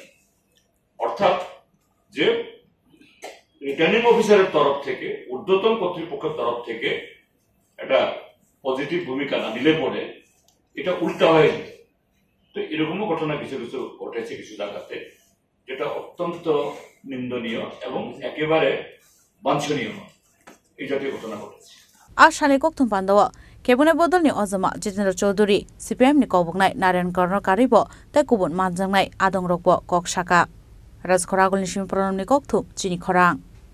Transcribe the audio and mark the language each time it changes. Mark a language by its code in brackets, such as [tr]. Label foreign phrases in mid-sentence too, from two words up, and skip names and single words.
[bn] অর্থাৎ যে রিটার্নিং অফিসারের তরফ থেকে, ঊর্ধ্বতন কর্তৃপক্ষের তরফ থেকে একটা পজিটিভ ভূমিকা না নিলে পরে এটা উল্টা হয়ে যেত। তো এরকমও ঘটনা কিছু কিছু ঘটেছে কিছু জায়গাতে, যেটা অত্যন্ত নিন্দনীয় এবং একেবারে বাঞ্ছনীয় এই জাতীয় ঘটনা ঘটেছে। [trp] আশালে kokthum pandawa kebune bodolni ozama Jitendra Chaudhary CPM ni koboknai Narayan Karno karibo tei kubun manjangnai adongrokbo kok saka Rajkhoragolni simpronomni kokthum chini khorang